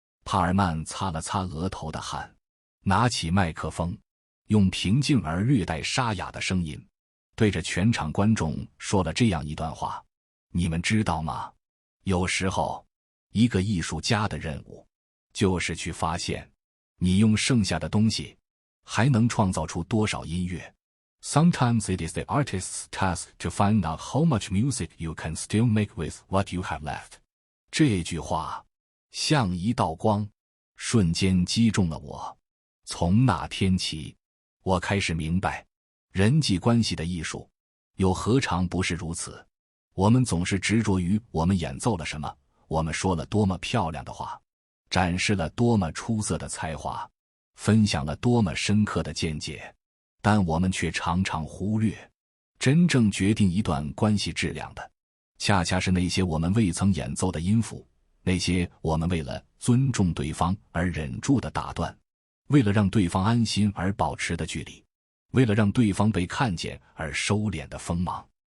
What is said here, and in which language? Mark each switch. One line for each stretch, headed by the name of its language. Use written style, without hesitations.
Chinese: 帕尔曼擦了擦额头的汗，拿起麦克风，用平静而略带沙哑的声音对着全场观众说了这样一段话：你们知道吗？有时候，一个艺术家的任务就是去发现你用剩下的东西还能创造出多少音乐。
English: Sometimes it is the artist's task to find out how much music you can still make with what you have left.
Chinese: 这句话像一道光，瞬间击中了我。从那天起，我开始明白，人际关系的艺术又何尝不是如此。我们总是执着于我们演奏了什么，我们说了多么漂亮的话，展示了多么出色的才华，分享了多么深刻的见解，但我们却常常忽略，真正决定一段关系质量的，恰恰是那些我们未曾演奏的音符，那些我们为了尊重对方而忍住的打断，为了让对方安心而保持的距离，为了让对方被看见而收敛的锋芒。